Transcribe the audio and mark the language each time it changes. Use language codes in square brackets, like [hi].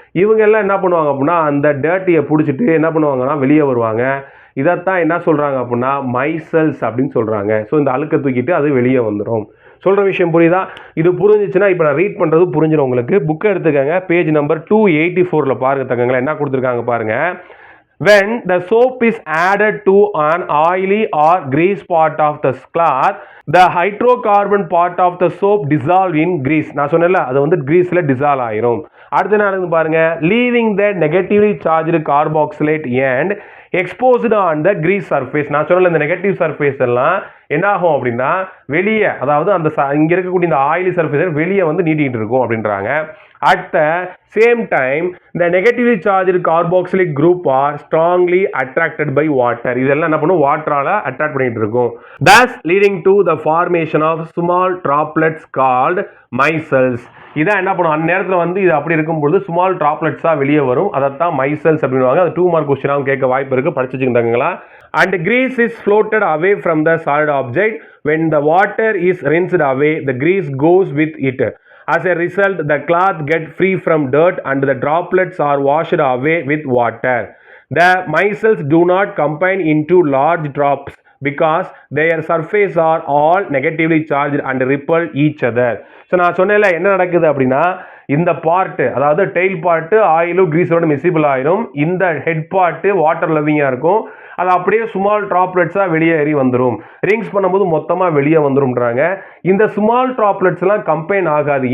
[ta] இவங்க எல்லாம் என்ன பண்ணுவாங்க அப்படின்னா அந்த டர்ட்டியை பிடிச்சிட்டு என்ன பண்ணுவாங்கன்னா வெளியே வருவாங்க. இதைத்தான் என்ன சொல்கிறாங்க அப்படின்னா மைசல்ஸ் அப்படின்னு சொல்கிறாங்க. ஸோ இந்த அழுக்கை தூக்கிட்டு அது வெளியே வந்துடும். சொல்கிற விஷயம் புரியுதா? இது புரிஞ்சிச்சுன்னா இப்போ நான் ரீட் பண்ணுறது புரிஞ்சிடும் உங்களுக்கு. புக்கை எடுத்துக்கங்க, பேஜ் நம்பர் 284 பாருங்க தங்கங்களா, என்ன கொடுத்துருக்காங்க பாருங்க. [en] When the soap is added to an oily or grease part of the cloth, the hydrocarbon part of the soap dissolve in grease. [ta] நான் சொன்னேன்ல, அது வந்து கிரீஸ்ல டிசால்வ் ஆயிரும். அடுத்து என்ன பாருங்க, [en] leaving the negatively charged carboxylate and exposed on the grease surface. [ta] நான் சொன்னல இந்த நெகட்டிவ் சர்ஃபேஸ் எல்லாம் என்ன ஆகும் அப்படின்னா வெளியே, அதாவது அந்த இங்க இருக்கக்கூடிய இந்த ஆயிலி சர்ஃபேஸ் வெளியே வந்து நீட்டிட்டு இருக்கும் அப்படின்றாங்க. [en] At the same time, the negatively charged carboxylic group are strongly attracted by water. [ta] இதெல்லாம் என்ன பண்ணும், வாட்டரால அட்ராக்ட் பண்ணிட்டு இருக்கும். [en] Thus leading to the formation of small droplets called micelles. [ta] இதான் என்ன பண்ணும், அந்த நேரத்தில் வந்து இது அப்படி இருக்கும்போது ஸ்மால் ட்ராப்லெட்ஸாக வெளியே வரும். அதைத்தான் மைசல்ஸ் அப்படின்வாங்க. அது 2 மார்க் கொஸ்டினாகவும் கேட்க வாய்ப்பு இருக்குது, படிச்சு வச்சுக்கிட்டாங்களா. [en] And grease is floated away from the solid object. When the water is rinsed away, the grease goes with it. As a result, the cloth gets free from dirt and the droplets are washed away with water. The micelles do not combine into large drops because their surface are all negatively charged and repel each other. [ta] So நான் சொன்னேன்ல என்ன நடக்குது அப்படின்னா, இந்த part அதாவது tail part ஆயிலும் கிரீஸோட miscible ஆயிரும். இந்த ஹெட் பார்ட்டு வாட்டர் லவ்விங்காக இருக்கும். அது அப்படியே ஸ்மால் ட்ராப்லெட்ஸாக வெளியேறி வந்துடும். ரிங்ஸ் பண்ணும்போது மொத்தமாக வெளியே வந்துடும்ன்றாங்க. இந்த ஸ்மால் ட்ராப்லெட்ஸ்லாம் கம்பைன் ஆகாது.